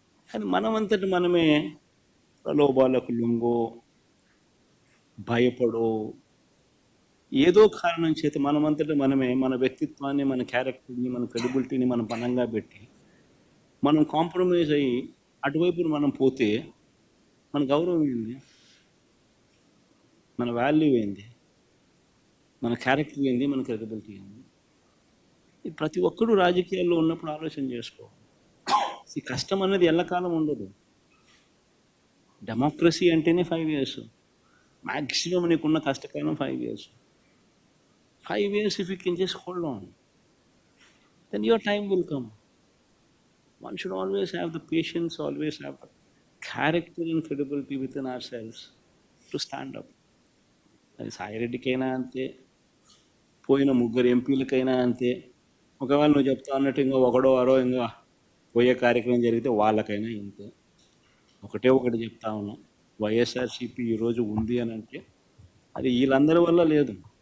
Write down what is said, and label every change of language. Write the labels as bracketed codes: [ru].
[te] కానీ మనమంతటి మనమే ప్రలోభాలకు లొంగో, భయపడో, ఏదో కారణం చేత మనమంతటి మనమే మన వ్యక్తిత్వాన్ని, మన క్యారెక్టర్ని, మన క్రెడిబిలిటీని మనం బలంగా పెట్టి మనం కాంప్రమైజ్ అయ్యి అటువైపు మనం పోతే మన గౌరవం ఏంది, మన వాల్యూ ఏంది, మన క్యారెక్టర్ ఏంది, మన క్రెడిబిలిటీ ఏంది? ప్రతి ఒక్కరూ రాజకీయాల్లో ఉన్నప్పుడు ఆలోచన చేసుకోవాలి. ఈ కష్టం అనేది ఎల్లకాలం ఉండదు. డెమోక్రసీ అంటేనే [en] 5 years. [te] మ్యాక్సిమం నీకున్న కష్టకాలం 5 years. [en] 5 years if you can just hold on, then your time will come. One should always have the patience, always have the character and credibility within ourselves to stand up. [te] అది సాయిరెడ్డికైనా అంతే, పోయిన ముగ్గురు ఎంపీలకైనా అంతే. ఒకవేళ నువ్వు చెప్తా అన్నట్టు ఇంకో ఒకడో అరో ఇంకా పోయే కార్యక్రమం జరిగితే వాళ్ళకైనా ఇంతే. ఒకటి చెప్తా ఉన్నా, వైఎస్ఆర్సీపీ ఈరోజు ఉంది అని అంటే అది వీళ్ళందరి వల్ల లేదు.